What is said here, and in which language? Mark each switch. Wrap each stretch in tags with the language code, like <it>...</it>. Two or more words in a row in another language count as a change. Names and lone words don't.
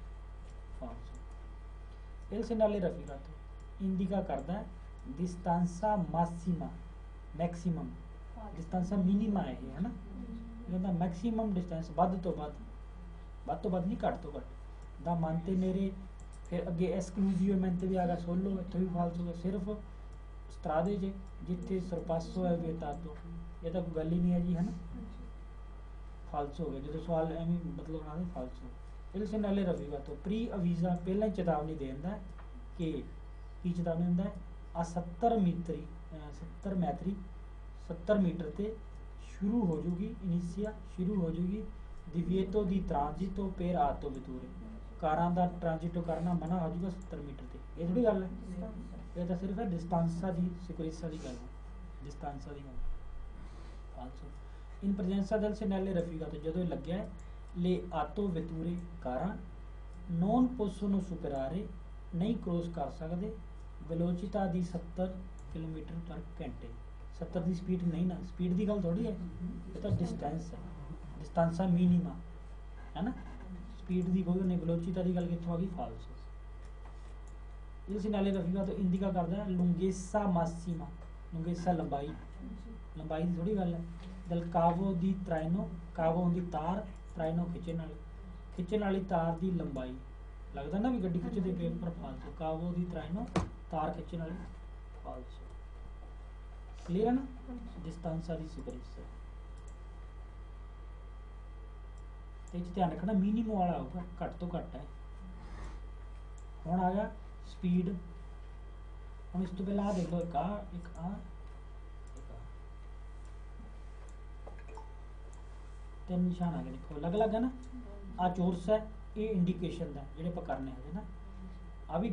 <it>il segnale raffigurato indica</it> <pa>ਕਰਦਾ</pa> <it>distanza massima</it> <pa>maximum</pa> <it>distanza minima</it> <pa>ਹੈ ਇਹ ਹੈ ਨਾ ਇਹਦਾ ਮੈਕਸਿਮਮ ਡਿਸਟੈਂਸ ਵੱਧ ਤੋਂ ਵੱਧ ਨਹੀਂ ਘੱਟ ਤੋਂ ਘੱਟ ਦਾ mantenere ਫਿਰ ਅੱਗੇ esclusivamente ਵੀ ਆ ਗਿਆ solo ਇੱਥੇ ਵੀ ਫਾਲਤੂ ਹੈ ਸਿਰਫ ਸਟਰਾਦੇ ਜਿੱਥੇ ਸਰਪਾਸੋ ਹੈ ਵਿetato ਇਹ ਤਾਂ ਕੋਈ ਗੱਲ ਹੀ ਨਹੀਂ ਹੈ ਜੀ ਹੈ ਨਾ ਫਾਲਤੂ ਹੋ ਗਿਆ ਜਦੋਂ ਸਵਾਲ ਐਵੇਂ ਮਤਲਬ ਨਾਲ ਫਾਲਤੂ</pa> <it>il segnale raffigurato pre-avvisa</it> <pa>ਪਹਿਲਾਂ ਹੀ ਚੇਤਾਵਨੀ ਦੇ ਦਿੰਦਾ ਕਿ ਕੀ ਚੇਤਾਵਨੀ ਦਿੰਦਾ ਆ 70 ਮੀਟਰ ਤੇ ਸ਼ੁਰੂ ਹੋ ਜੂਗੀ ਇਨੀਸ਼ੀਆ ਸ਼ੁਰੂ ਹੋ ਜੂਗੀ</pa> <it>divieto di transito per autovetture</it> <pa>ਕਾਰਾਂ ਦਾ ਟ੍ਰਾਂਜ਼ਿਟੋ ਕਰਨਾ ਮਨਾ ਹੋ ਜੂਗਾ 70 ਮੀਟਰ ਤੇ ਇਹ ਥੋੜੀ ਗੱਲ ਹੈ ਇਹ ਤਾਂ ਸਿਰਫ ਹੈ</pa> <it>distanza di sicurezza</it> <pa>ਦੀ ਗੱਲ ਹੈ ਡਿਸਟੈਂਸਾ ਦੀ ਗੱਲ also</pa> <it>in presenza del segnale raffigurato</it> <pa>ਜਦੋਂ ਇਹ ਲੱਗਿਆ ਹੈ</pa> <it>le autovetture</it> <pa>ਕਾਰਾਂ</pa> <it>non possono superare</it> <pa>ਨਹੀਂ ਕ੍ਰੋਸ ਕਰ ਸਕਦੇ velocità ਦੀ 70 ਕਿਲੋਮੀਟਰ ਪਰ ਘੰਟੇ 70 ਦੀ ਸਪੀਡ ਨਹੀਂ ਨਾ ਸਪੀਡ ਦੀ ਗੱਲ ਥੋੜੀ ਹੈ ਇਹ ਤਾਂ ਡਿਸਟੈਂਸ ਹੈ</pa> <it>distanza minima</it> <pa>ਹੈ ਨਾ ਸਪੀਡ ਦੀ ਕੋਈ ਨਹੀਂ velocità ਦੀ ਗੱਲ ਕਿੱਥੋਂ ਆ ਗਈ ਫਾਲਸੋ</pa> <it>il segnale raffigurato indica</it> <pa>ਕਰਦਾ ਹੈ</pa> <it>lunghezza massima lunghezza</it> <pa>ਲੰਬਾਈ ਦੀ ਥੋੜੀ ਗੱਲ ਹੈ</pa> <it>del cavo di traino cavo</it> <pa>ਹੁੰਦੀ ਤਾਰ traino ਖਿੱਚਣ ਵਾਲੀ ਤਾਰ ਦੀ ਲੰਬਾਈ ਲੱਗਦਾ ਨਾ ਵੀ ਗੱਡੀ ਖਿੱਚਦੇ ਪਏ ਪਰ ਫਾਲਤੂ</pa> <it>cavo di traino</it> <pa>ਤਾਰ ਖਿੱਚਣ ਵਾਲੀ ਫਾਲਤੂ ਕਲੀਅਰ ਹੈ ਨਾ</pa> <it>distanza di sicurezza</it> <pa>ਤੇ ਇਹ 'ਚ ਧਿਆਨ ਰੱਖਣਾ ਮਿਨੀਮਮ ਵਾਲਾ ਹੋਊਗਾ ਘੱਟ ਤੋਂ ਘੱਟ ਹੈ ਹੁਣ ਆ ਗਿਆ ਸਪੀਡ ਹੁਣ ਇਸ ਤੋਂ ਪਹਿਲਾਂ ਆ ਦੇਖ ਲਓ ਇੱਕ ਆ ਤਿੰਨ ਨਿਸ਼ਾਨ ਆ ਗਏ ਦੇਖੋ ਅਲੱਗ-ਅਲੱਗ ਹੈ ਨਾ ਆ ਚੋਰਸ ਹੈ ਇਹ ਇੰਡੀਕੇਸ਼ਨ ਦਾ ਜਿਹੜੇ ਆਪਾਂ ਕਰਨੇ ਹੈਗੇ ਨਾ ਆ ਵੀ</pa>